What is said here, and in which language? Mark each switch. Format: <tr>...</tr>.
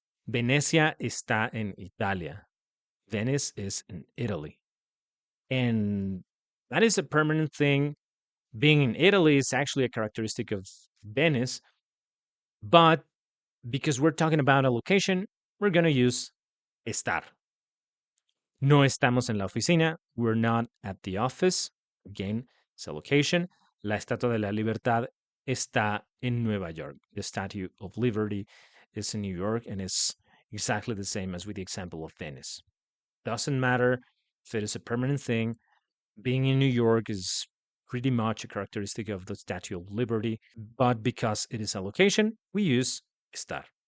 <es>Venecia está en Italia.</es> <en>Venice is in Italy. And that is a permanent thing. Being in Italy is actually a characteristic of Venice. But because we're talking about a location, we're going to use estar.</en> <es>No estamos en la oficina.</es> <en>We're not at the office. Again, it's a location.</en> <es>La Estatua de la Libertad está en Nueva York.</es> <en>The Statue of Liberty is in New York and it's exactly the same as with the example of Venice. Doesn't matter if it is a permanent thing. Being in New York is pretty much a characteristic of the Statue of Liberty, but because it is a location, we use estar.</en>